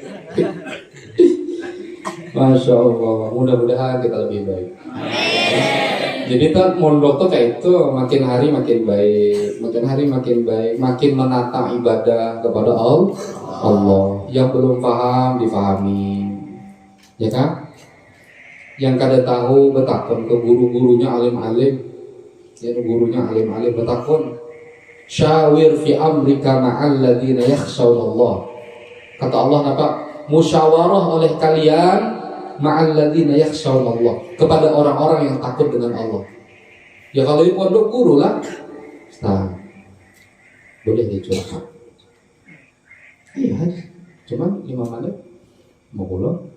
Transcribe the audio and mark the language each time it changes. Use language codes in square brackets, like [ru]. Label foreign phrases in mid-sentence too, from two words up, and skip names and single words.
[ar] ما شاء الله, [id] mudah-mudahan kita lebih baik. Jadi tak mondok tuh kayak itu, makin hari makin baik, makin menata ibadah kepada Allah. Yang belum paham difahami, ya kan? Yang kada tahu betakon ke guru-gurunya alim-alim, ya gurunya alim-alim betakon. [ar] شاور في أمرك مع الذين يخشون الله. [id] Kata Allah apa? Musyawarah oleh kalian [ar] مع الذين يخشون الله, [id] kepada orang-orang yang takut dengan Allah. Ya kalau di pondok guru lah. Nah, boleh dicurhat. Iya, cuman 5 menit mau pulang.